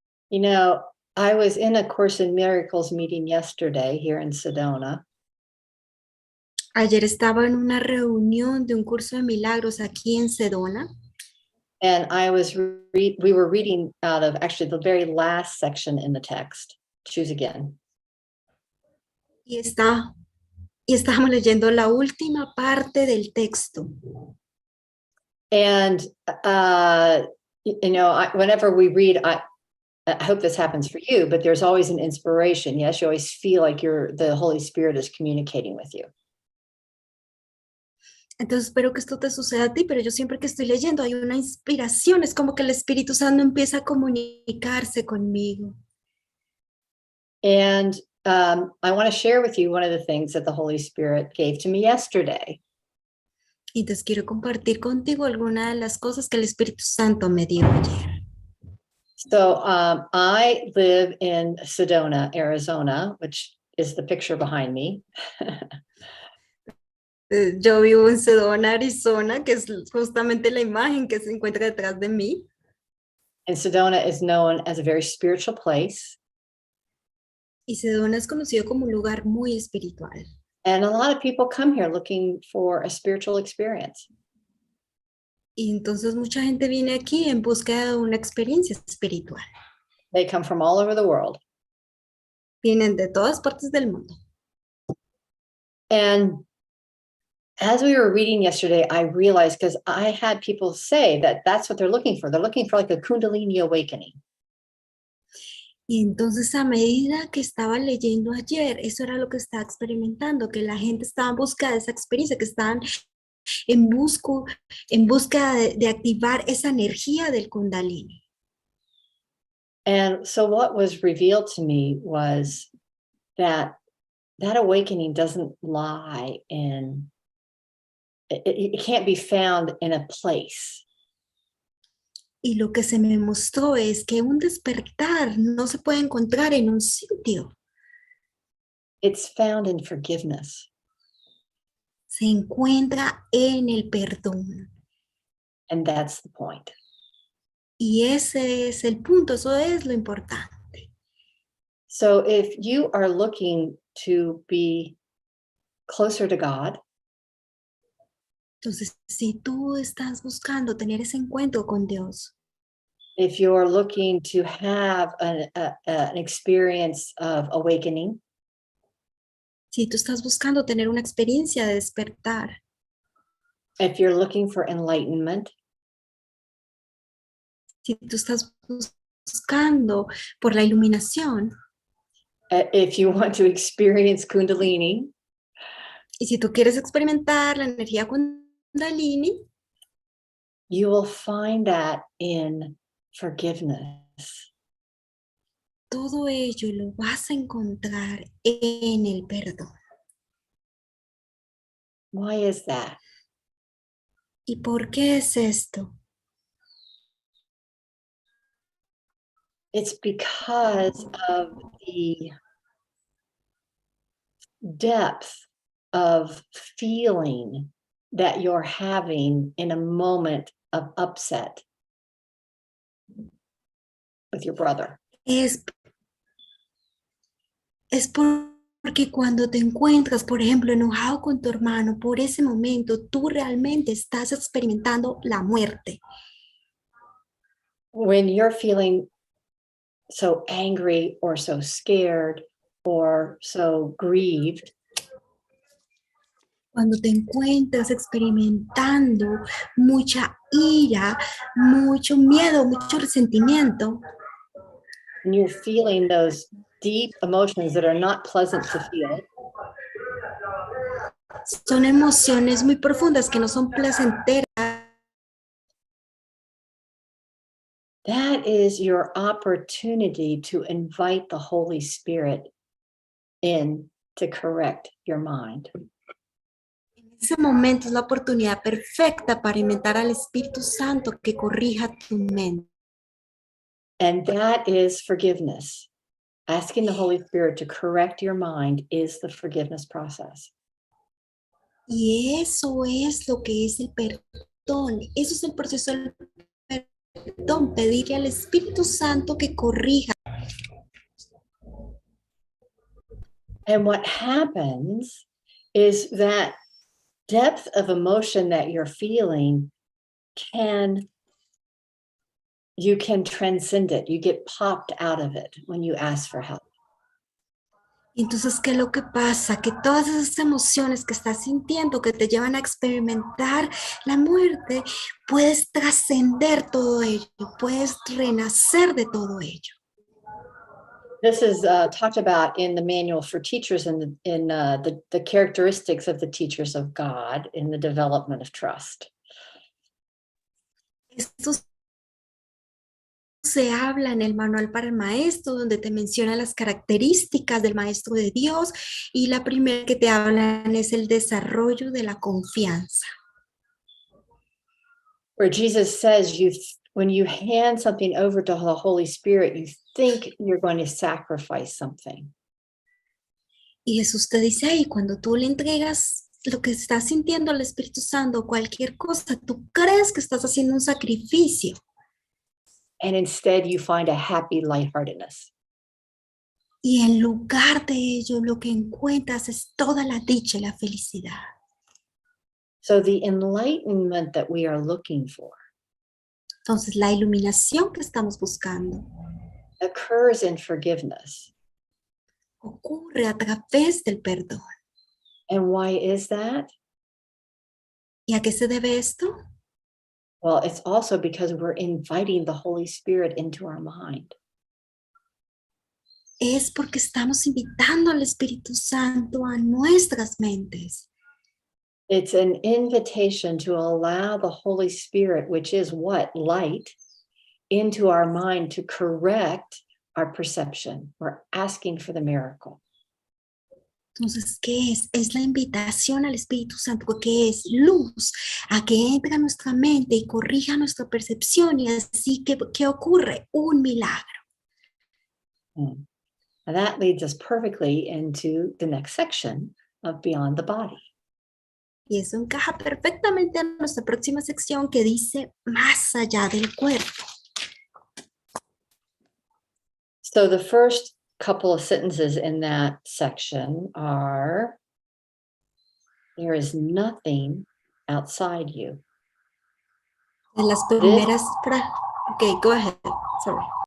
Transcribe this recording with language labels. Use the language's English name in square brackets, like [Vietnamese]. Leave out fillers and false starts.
[English] You know, I was in a Course in Miracles meeting yesterday here in Sedona. [Spanish] Ayer estaba en una reunión de un curso de milagros aquí en Sedona. [English] And we were reading out of actually the very last section in the text, Choose Again. [Spanish] Y estábamos leyendo la última parte del texto. [English] And, you know, whenever we read, I hope this happens for you, but there's always an inspiration. Yes, you always feel like the Holy Spirit is communicating with you. [Spanish] Entonces espero que esto te suceda a ti, pero yo siempre que estoy leyendo hay una inspiración, es como que el Espíritu Santo empieza a comunicarse conmigo. [English] And I want to share with you one of the things that the Holy Spirit gave to me yesterday. [Spanish] Y entonces quiero compartir contigo alguna de las cosas que el Espíritu Santo me dio ayer. [English] So I live in Sedona, Arizona, which is the picture behind me. [Spanish] Yo vivo en Sedona, Arizona, que es justamente la imagen que se encuentra detrás de mí. [English] And Sedona is known as a very spiritual place. [Spanish] Y Sedona es conocido como un lugar muy espiritual. [English] And a lot of people come here looking for a spiritual experience. [Spanish] Y entonces mucha gente viene aquí en busca de una experiencia espiritual. [English] They come from all over the world. [Spanish] Vienen de todas partes del mundo. [English] And as we were reading yesterday, I realized, because I had people say that that's what they're looking for. They're looking for like a Kundalini awakening. [Spanish] Y entonces a medida que estaba leyendo ayer, eso era lo que estaba experimentando, que la gente estaba en busca de esa experiencia, que estaban en busca de activar esa energía del Kundalini. [English] And so what was revealed to me was that awakening doesn't lie in, it can't be found in a place. [Spanish] Y lo que se me mostró es que un despertar no se puede encontrar en un sitio. [English] It's found in forgiveness. [Spanish] Se encuentra en el perdón. [English] And that's the point. [Spanish] Y ese es el punto, eso es lo importante. [English] So if you are looking to be closer to God, [Spanish] Entonces, si tú estás buscando tener ese encuentro con Dios, [English] if you're looking to have an experience of awakening, [Spanish] si tú estás buscando tener una experiencia de despertar, [English] if you're looking for enlightenment, [Spanish] si tú estás buscando por la iluminación, [English] if you want to experience Kundalini, [Spanish] y si tú quieres experimentar la energía Kundalini, [English] you will find that in forgiveness. [Spanish] todo ello lo vas a encontrar en el perdón. [English] Why is that? [Spanish] ¿Y por qué es esto? [English] It's because of the depth of feeling that you're having in a moment of upset with your brother. [Spanish] Es porque cuando te encuentras, por ejemplo, enojado con tu hermano, por ese momento tú realmente estás experimentando la muerte. [English] When you're feeling so angry or so scared or so grieved, [Spanish] Cuando te encuentras experimentando mucha ira, mucho miedo, mucho resentimiento, [English] and you're feeling those deep emotions that are not pleasant to feel, [Spanish] son emociones muy profundas que no son placenteras. [English] that is your opportunity to invite the Holy Spirit in to correct your mind. [Spanish] En ese momento es la oportunidad perfecta para invitar al Espíritu Santo que corrija tu mente. [English] And that is forgiveness. Asking the Holy Spirit to correct your mind is the forgiveness process. [Spanish] Y eso es lo que es el perdón. Eso es el proceso del perdón. Pedirle al Espíritu Santo que corrija. [English] And what happens is that depth of emotion that you're feeling you can transcend it. You get popped out of it when you ask for help. [Spanish] Entonces, ¿qué es lo que pasa? Que todas esas emociones que estás sintiendo que te llevan a experimentar la muerte, puedes trascender todo ello, puedes renacer de todo ello. [English] This is talked about in the manual for teachers in the characteristics of the teachers of God in the development of trust. [Spanish] Esto se habla en el manual para el maestro, donde te menciona las características del maestro de Dios, y la primera que te hablan es el desarrollo de la confianza. [English] Where Jesus says when you hand something over to the Holy Spirit, you think you're going to sacrifice something. [Spanish] Y Jesús te dice ahí, cuando tú le entregas lo que estás sintiendo al Espíritu Santo, cualquier cosa, tú crees que estás haciendo un sacrificio. [English] And instead you find a happy lightheartedness. [Spanish] Y en lugar de ello, lo que encuentras es toda la dicha y la felicidad. [English] So the enlightenment that we are looking for [Spanish] Entonces, la iluminación que estamos buscando [English] occurs in forgiveness. [Spanish] ocurre a través del perdón. [English] And why is that? [Spanish] ¿Y a qué se debe esto? [English] Well, it's also because we're inviting the Holy Spirit into our mind. [Spanish] Es porque estamos invitando al Espíritu Santo a nuestras mentes. [English] It's an invitation to allow the Holy Spirit, which is what? Light, into our mind to correct our perception. We're asking for the miracle. [Spanish] Entonces, ¿qué es? Es la invitación al Espíritu Santo, que es luz, a que entre a nuestra mente y corrija nuestra percepción, y así que ¿qué ocurre? Un milagro. [English] And that leads us perfectly into the next section of Beyond the Body. [Spanish] Y eso encaja perfectamente en nuestra próxima sección que dice más allá del cuerpo. [English] So the first couple of sentences in that section are, there is nothing outside you. [Spanish] En las primeras, [English] okay, go ahead, sorry.